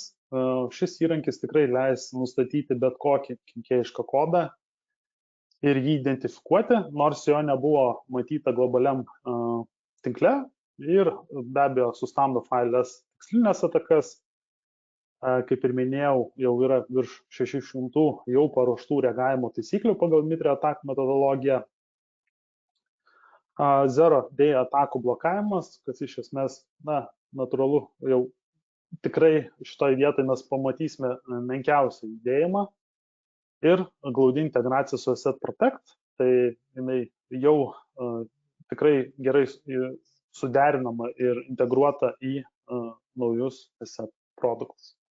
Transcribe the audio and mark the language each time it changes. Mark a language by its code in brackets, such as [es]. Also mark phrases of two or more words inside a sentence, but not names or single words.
[lt] Šis įrankis tikrai leis nustatyti bet kokį kenkėjišką kodą ir jį identifikuoti, nors jo nebuvo matyta globaliam tinkle ir be abejo sustabdo failės tikslinės atakas. Kaip ir minėjau, jau yra virš 600 jau paruoštų reagavimo taisyklių pagal MITRE attack metodologiją. [en] Zero day [lt] atakų blokavimas, kas iš esmės, natūralu, jau tikrai šitoje vietoje mes pamatysime menkiausią judėjimą ir glaudi integracija su Asset Protect, tai jinai jau tikrai gerai suderinama ir integruota į naujus Asset produktus.